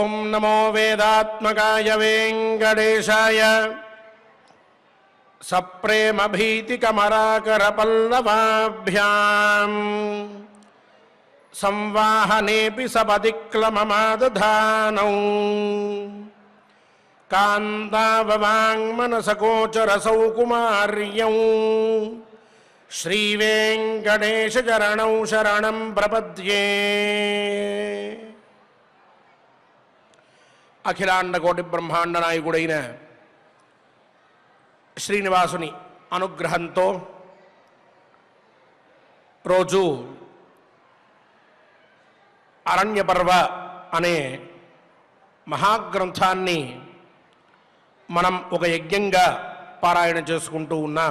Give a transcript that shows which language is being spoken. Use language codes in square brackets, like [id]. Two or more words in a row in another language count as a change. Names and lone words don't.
[sa] नमो वेदात्मकाय वेंकटेशाय सप्रेम भीतिकमराकर पल्लवाभ्याम् संवाहनेऽपि सपदिक्लममादधानौ कान्ताववाङ्मनसगोचरसौ कुमार्यौ श्रीवेङ्कटेशचरणौ शरणं प्रपद्ये। [te] అఖిలాండ కోటి బ్రహ్మాండ నాయకుడైన శ్రీనివాసుని అనుగ్రహంతో రోజు అరణ్యపర్వ అనే మహాగ్రంథాన్ని మనం ఒక యజ్ఞంగా పారాయణ చేసుకుంటూ ఉన్నాం.